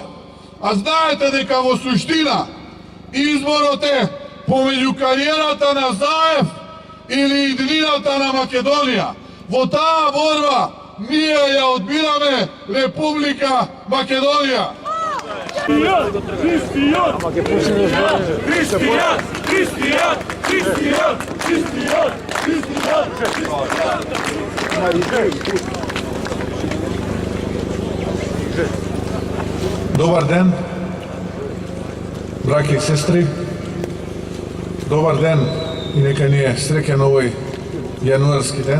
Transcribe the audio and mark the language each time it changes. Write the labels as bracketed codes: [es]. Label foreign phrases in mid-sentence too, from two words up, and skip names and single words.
[mk] А знаете дека во суштина изборот е помеѓу кариерата на Заев или иднината на Македонија. Во таа борба ние ја одбираме Република Македонија. Христијан! Християн! Християн! Християн! [sr] Dobar den, braće i sestri. Dobar den i neka ni je srećan ovaj januarski den.